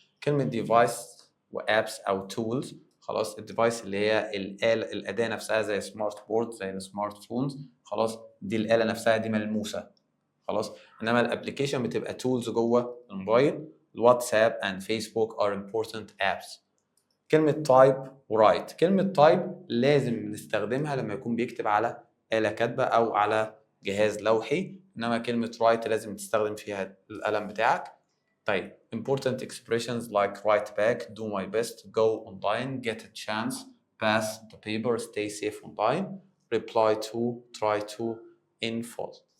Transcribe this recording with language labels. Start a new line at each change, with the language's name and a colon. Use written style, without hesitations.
Arabic: كلمة ديفايس وابس او تولز، خلاص الديفايس اللي هي الأداة نفسها زي سمارت بورد زي السمارت فونز، خلاص دي الآلة نفسها دي ملموسة. خلاص انما الابلكيشن بتبقى تولز جوه الموبايل.
English: الواتساب and Facebook are important apps.
Arabic: كلمة تايب ورايت، كلمة تايب لازم نستخدمها لما يكون بيكتب على آلة كاتبة أو على جهاز لوحي، إنما كلمة رايت لازم تستخدم فيها القلم بتاعك.
English: طيب important expressions like write back, do my best, go online, get a chance, pass the paper, stay safe online, reply to, try to, in full.